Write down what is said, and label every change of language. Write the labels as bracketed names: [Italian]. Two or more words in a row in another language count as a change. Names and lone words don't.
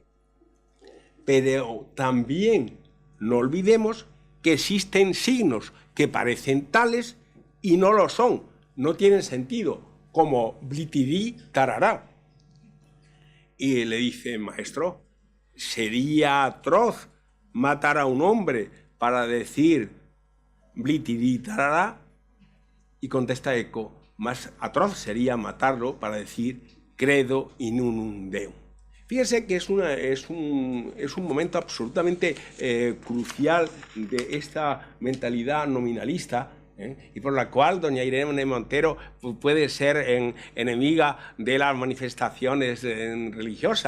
[Spanish] Pero también no olvidemos que existen signos que parecen tales y no lo son, no tienen sentido, como blitidí tarará. Y le dice, maestro, ¿sería atroz matar a un hombre para decir blitidí tarará? Y contesta Eco, más atroz sería matarlo para decir [Latin] credo in unum Deum. [Spanish] Fíjense que es un momento absolutamente crucial de esta mentalidad nominalista, y por la cual doña Irene Montero puede ser enemiga de las manifestaciones religiosas.